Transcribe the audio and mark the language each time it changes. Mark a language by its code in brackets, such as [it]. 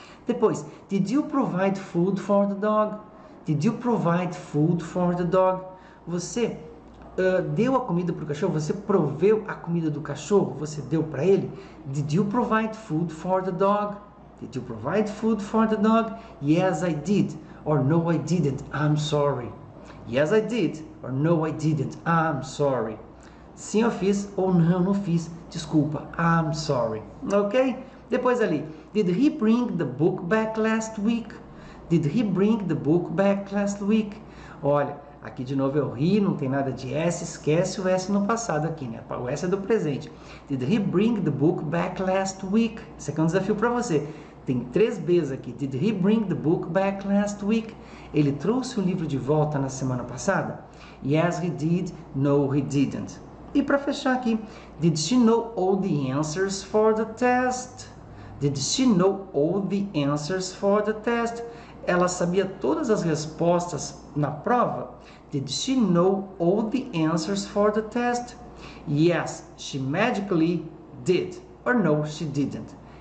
[en] Depois, did you provide food for the dog? Did you provide food for the dog? [pt] Você deu a comida para o cachorro? Você proveu a comida do cachorro? Você deu para ele? [en] Did you provide food for the dog? Did you provide food for the dog? Yes, I did. Or no, I didn't. I'm sorry. Yes, I did. Or no, I didn't. I'm sorry. [pt] Sim, eu fiz. Ou não, não fiz. Desculpa. [en] I'm sorry. Ok? [pt] Depois ali. [en] Did he bring the book back last week? Did he bring the book back last week? [pt] Olha, aqui de novo é o he, não tem nada de S, esquece o S no passado aqui, né? O S é do presente. [en] Did he bring the book back last week? [pt] Esse aqui é um desafio para você. Tem 3 Bs aqui. [en] Did he bring the book back last week? [pt] Ele trouxe o livro de volta na semana passada? [en] Yes, he did. No, he didn't. [pt] E para fechar aqui, [en] did she know all the answers for the test? Did she know all the answers for the test? [pt] Ela sabia todas as respostas na prova? [en] Did she know all the answers for the test? Yes, she magically did. Or no, she didn't.